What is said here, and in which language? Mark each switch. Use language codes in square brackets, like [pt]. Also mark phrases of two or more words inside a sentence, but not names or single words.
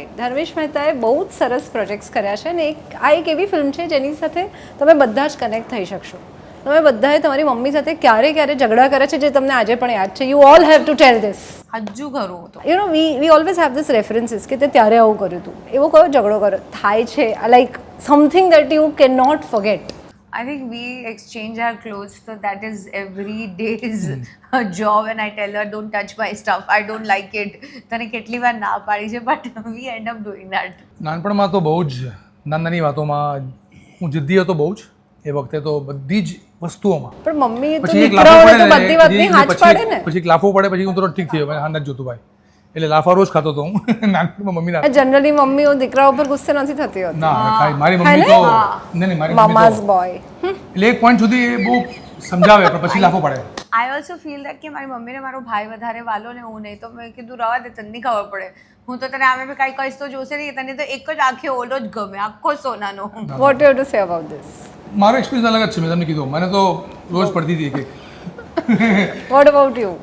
[gu] ધર્મેશ મહેતાએ બહુ જ સરસ પ્રોજેક્ટ્સ કર્યા છે અને આ એક એવી ફિલ્મ છે જેની સાથે તમે બધા જ કનેક્ટ થઈ શકશો. તમે બધાએ તમારી મમ્મી સાથે ક્યારે ઝઘડા કરે છે જે તમને આજે પણ યાદ છે. [en] You all have to tell this. [gu] હજુ કરું તો [en] You know we always have these references [gu] કે તે ત્યારે આવું કર્યું હતું, એવો કયો ઝઘડો કર્યો થાય છે, [en] like something that you can not forget. I think we exchange our clothes, so that is every day's a job. And I tell her, don't touch my stuff. I don't like it. [gu] તને કેટલી વાર ના પાડી છે, [en] but we end up doing that. [gu] નાનપણમાં તો બહુ જ નાની વાતોમાં હું જિદ્દી હતો બહુ જ. એ વખતે તો બધી જ વસ્તુઓમાં પણ મમ્મી તો પછી એક દીકરાઓને લાફો તો બધી પડે વાતની હાથ પાડે ને. પછી એક લાફો પડે પછી હું તો ઠીક થયો હા નથી જોતું ભાઈ, એટલે લાફા રોજ ખાતો હતો હું નાનપણમાં મમ્મીના. જનરલી મમ્મીઓ દીકરાઓ પર ગુસ્સે નથી થતી હોતી. ના ખાઈ મારી મમ્મી તો નહીં મારી મમ્મી મામાઝ તો બોય. એટલે એક પોઈન્ટ સુધી એ બહુ સમજાવે પણ પછી લાફો પડે. [en] I also feel that [gu] કે મારી મમ્મીને મારો ભાઈ વધારે વાલો ને હું નહીં, તો મેં કીધું રવા દે, તને નહીં ખબર પડે. હું તો તને આમે કાંઈ કહીશ તો જોશે નહીં, તને તો એક જ આંખે ઓલો જ ગમે, આખો સોનાનો. [en] What you to say about this? [gu] મારો એક્સપિરિયન્સ અલગ જ છે. મેં તમને કીધું મને તો રોજ પડતી હતી કે [en] What about you?